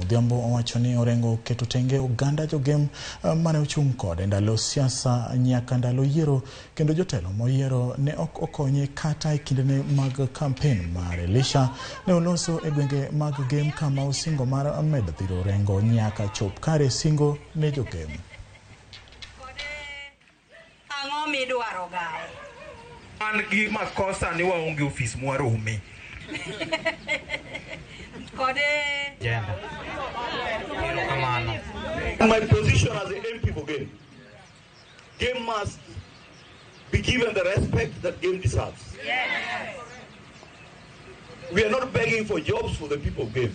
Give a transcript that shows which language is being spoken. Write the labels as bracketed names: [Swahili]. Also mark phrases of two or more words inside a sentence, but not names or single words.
[Luo (Kenya and Tanzania)] Odhiambo owacho ni Orengo keto tenge oganda jogem mane ochung' kode ndalo siasa nyaka ndalo yiero, kendo jotelo moyiero ne ok okonye kata e kindene mag campaign mar Elisha ne oloso e gwenge mag gem kama osingo mar medo dhiro Orengo nyaka chop kare singo ne jogem. Ang'o midwaro gae? An gi makosa ni waonge ofis mwarome. [English] My position as an MP for game must be given the respect that game deserves. Yes. We are not begging for jobs for the people of game.